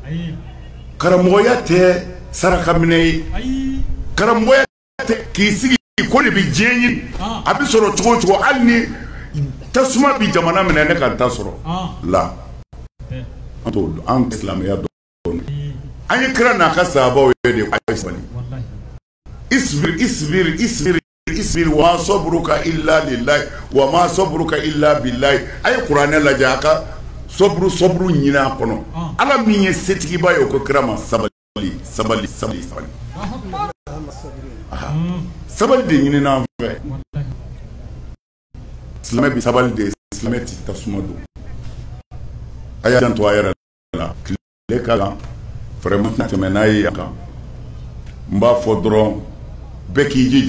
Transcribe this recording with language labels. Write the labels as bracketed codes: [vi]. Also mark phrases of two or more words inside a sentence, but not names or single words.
[bm] karamɔgɔya tɛ saraka minɛ ye karamɔgɔya tɛ k'i sigi ko de bi diɲɛ a bɛ sɔrɔ cogo o cogo hali ni tasuma bi jamana minɛ ne ka ta sɔrɔ la an t'o dɔn an silamɛya dɔn an ye kira n'a ka sahabaw ye de a ye sabali [ar] اصبر وصبرك إلا لله وما صبرك إلا بالله [bm] a ye kuranɛ lajɛ a ka sabru ɲini a kɔnɔ ala min ye setigiba ye o ko kira ma sabali sabali de ɲini n'an fɛ silamɛ bi sabali de silamɛ ti tasuma don a y'a janto a yɛrɛ la tile ka kan vraiment tɛmɛ n'a ye yan kan n b'a fɔ dɔrɔn bɛɛ k'i jija